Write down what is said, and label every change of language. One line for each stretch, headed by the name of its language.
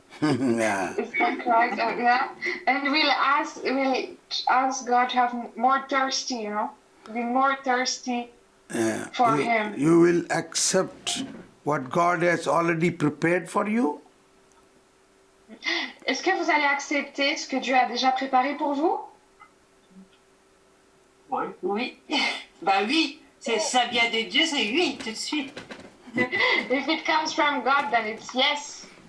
English: Yeah. Is that correct? Yeah. And we'll ask God to have more thirsty. You know, be more thirsty for Him. You will accept what God has already prepared for you?
French: Est-ce que vous allez accepter ce que Dieu a déjà préparé pour vous? Oui. Bah oui. Ça vient de Dieu, c'est oui, tout de suite.
English: If it comes from God, then it's yes.